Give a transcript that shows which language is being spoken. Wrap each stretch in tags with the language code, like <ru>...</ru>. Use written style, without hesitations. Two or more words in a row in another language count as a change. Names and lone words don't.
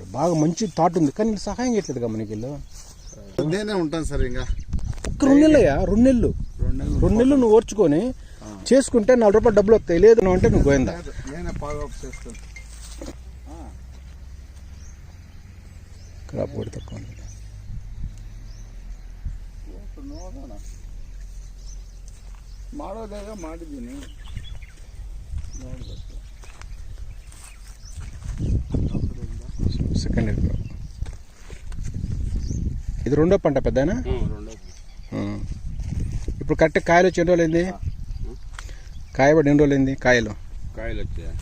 <te>బాగా మంచి థాట్ ఉంది కానీ సహాయం చేయట్లేదు మనకి. నేనే ఉంటాను సార్. ఇంకా ఒక్క 2 నెలలయ్యా, 2 నెలలు నువ్వు ఓర్చుకొని చేసుకుంటే 4 రూపాయలు డబ్బులు వస్తాయి. లేదు నువ్వు అంటే నువ్వు గోయిందా. నేనే బాగా చేస్తాను. క్రాప్ కూడా తక్కువ</te> <kn>ಮಾಡೋದಾಗ ಮಾಡಿದ್ದೀನಿ ನೋಡ್ಬೇಕು.</kn> <en>second year crop</en> <te>ఇది 2వ పంట పెద్దనా? ఇప్పుడు కరెక్ట్ కాయలు వచ్చి ఎన్ని రోజులు అయింది? కాయబడి ఎన్ని రోజులు అయింది? కాయలు వచ్చా</te>